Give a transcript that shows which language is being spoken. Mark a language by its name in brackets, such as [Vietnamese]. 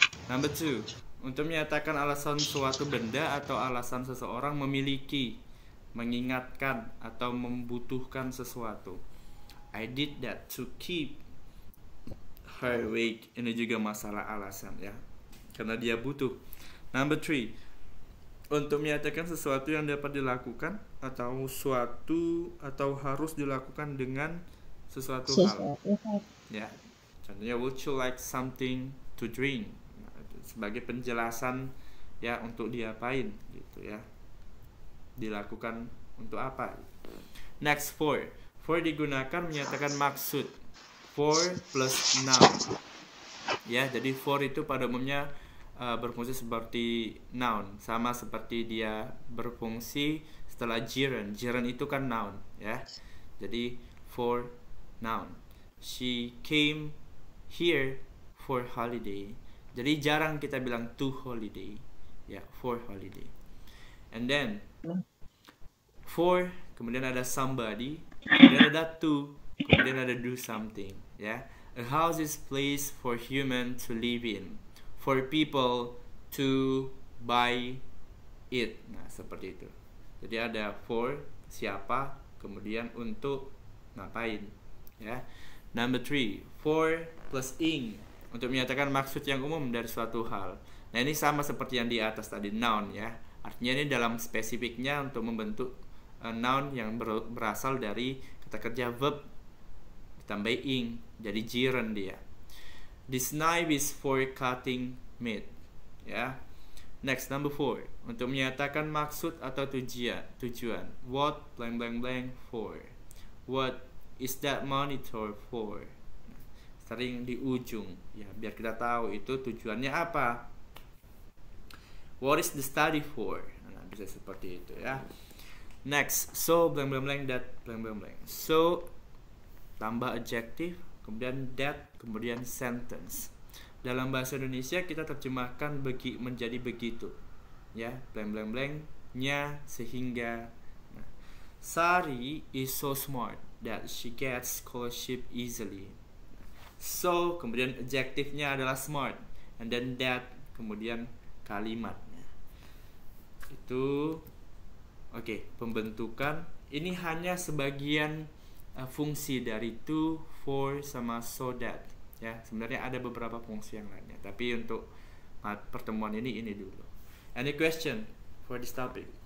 [Indonesian] Number 2, untuk menyatakan alasan suatu benda atau alasan seseorang memiliki, mengingatkan atau membutuhkan sesuatu. [English] I did that to keep her awake. [Indonesian] Ini juga masalah alasan ya, karena dia butuh. Number 3, untuk menyatakan sesuatu yang dapat dilakukan atau suatu atau harus dilakukan dengan sesuatu hal. Ya, contohnya [English] would you like something to drink? [Indonesian] Nah, sebagai penjelasan ya untuk diapain gitu ya. Dilakukan untuk apa? Next, for. For digunakan menyatakan maksud. [English] For plus noun. [Indonesian] Ya, jadi for itu pada umumnya berfungsi seperti noun, sama seperti dia berfungsi setelah gerund. Gerund itu kan noun ya. Jadi for noun. [English] She came here for holiday. [Indonesian] Jadi jarang kita bilang to holiday. Ya, for holiday. And then for, kemudian ada somebody, kemudian ada to, kemudian ada do something ya. [English] A house is place for human to live in, for people to buy it. [Indonesian] Nah, seperti itu. Jadi ada for siapa, kemudian untuk ngapain ya. Number 3, for plus ing, untuk menyatakan maksud yang umum dari suatu hal. Nah, ini sama seperti yang di atas tadi, noun ya. Artinya ini dalam spesifiknya untuk membentuk noun yang berasal dari kata kerja verb ditambah ing, jadi gerund dia. [English] This knife is for cutting meat. Ya. [Indonesian] Next, number 4, untuk menyatakan maksud atau tujuan. [English] What blank blank blank for? What is that monitor for? [Indonesian] Sering di ujung ya, biar kita tahu itu tujuannya apa. [English] What is the study for? [Indonesian] Nah, bisa seperti itu ya. [English] Next, so blank blank blank that blank blank blank. [Indonesian] So tambah adjective, kemudian that, kemudian sentence. Dalam bahasa Indonesia kita terjemahkan menjadi begitu ya, blank blank blank nya sehingga. [English] Nah, Sari is so smart that she gets scholarship easily. [Indonesian] So kemudian adjektifnya adalah smart, and then that, kemudian kalimatnya itu. Oke, pembentukan ini hanya sebagian fungsi dari to, for, sama so that ya. Sebenarnya ada beberapa fungsi yang lainnya, tapi untuk pertemuan ini dulu. [English] Any question for this topic?